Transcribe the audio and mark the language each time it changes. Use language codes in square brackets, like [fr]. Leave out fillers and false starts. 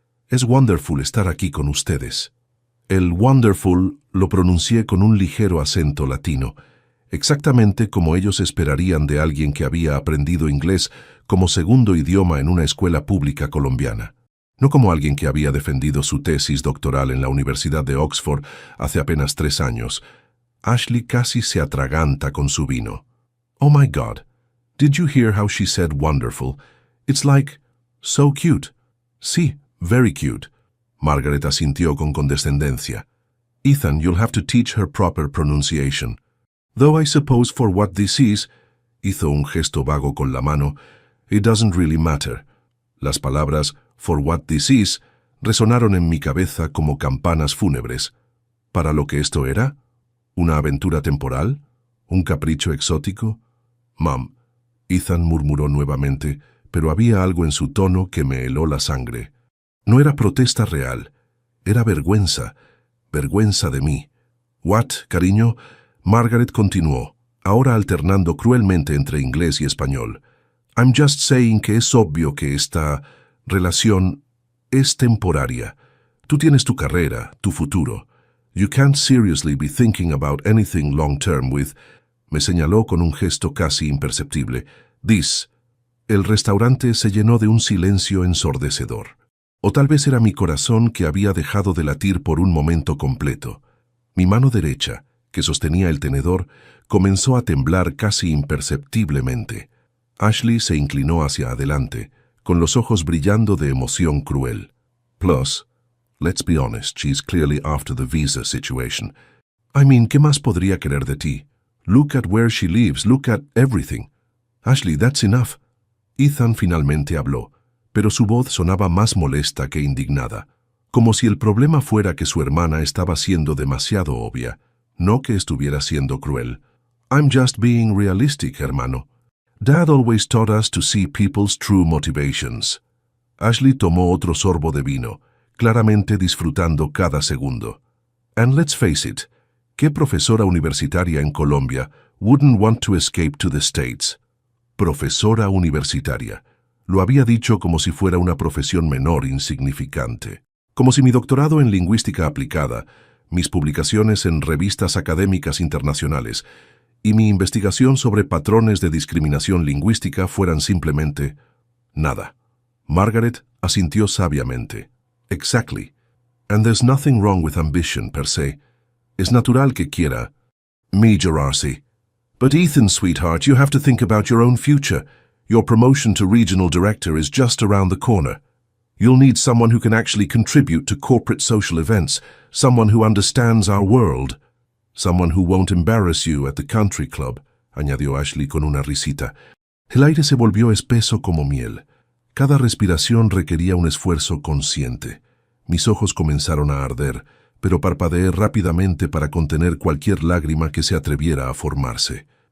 [es] «Es wonderful estar aquí con ustedes». El wonderful lo pronuncié con un ligero acento latino, exactamente como ellos esperarían de alguien que había aprendido inglés como segundo idioma en una escuela pública colombiana, no como alguien que había defendido su tesis doctoral en la Universidad de Oxford hace apenas 3 años. Ashley casi se atraganta con su vino. [en] «Oh my God, did you hear how she said wonderful? It's like, so cute». [es] «Sí, [en] very cute», [es] Margaret asintió con condescendencia. [en] «Ethan, you'll have to teach her proper pronunciation. Though I suppose for what this is», [es] hizo un gesto vago con la mano, [en] «it doesn't really matter». [es] Las palabras [en] «for what this is» [es] resonaron en mi cabeza como campanas fúnebres. ¿Para lo que esto era? ¿Una aventura temporal? ¿Un capricho exótico? «Mom», Ethan murmuró nuevamente, pero había algo en su tono que me heló la sangre. No era protesta real, era vergüenza, vergüenza de mí. «What, cariño?» Margaret continuó, ahora alternando cruelmente entre inglés y español. [en] I'm just saying [es] que es obvio que esta relación es temporaria. Tú tienes tu carrera, tu futuro. [en] You can't seriously be thinking about anything long term with... [es] Me señaló con un gesto casi imperceptible. This. El restaurante se llenó de un silencio ensordecedor. O tal vez era mi corazón que había dejado de latir por un momento completo. Mi mano derecha, que sostenía el tenedor, comenzó a temblar casi imperceptiblemente. Ashley se inclinó hacia adelante, con los ojos brillando de emoción cruel. [en] Plus, let's be honest, she's clearly after the visa situation. I mean, [es] ¿qué más podría querer de ti? [en] Look at where she lives, look at everything. Ashley, that's enough. [es] Ethan finalmente habló, pero su voz sonaba más molesta que indignada, como si el problema fuera que su hermana estaba siendo demasiado obvia, no que estuviera siendo cruel. [en] I'm just being realistic, hermano. Dad always taught us to see people's true motivations. [es] Ashley tomó otro sorbo de vino, claramente disfrutando cada segundo. [en] And let's face it, [es] ¿qué profesora universitaria en Colombia [en] wouldn't want to escape to the States? [es] Profesora universitaria. Lo había dicho como si fuera una profesión menor insignificante. Como si mi doctorado en lingüística aplicada, mis publicaciones en revistas académicas internacionales y mi investigación sobre patrones de discriminación lingüística fueran simplemente nada. Margaret asintió sabiamente. [en] Exactly. And there's nothing wrong with ambition per se. [es] Es natural que quiera. [en] Me, Gerarsi. But Ethan, sweetheart, you have to think about your own future. Your promotion to regional director is just around the corner. You'll need someone who can actually contribute to corporate social events, someone who understands our world. Someone who won't embarrass you at the country club, [es] añadió Ashley con una risita. El aire se volvió espeso como miel. Cada respiración requería un esfuerzo consciente. Mis ojos comenzaron a arder, pero parpadeé rápidamente para contener cualquier lágrima que se atreviera a formarse.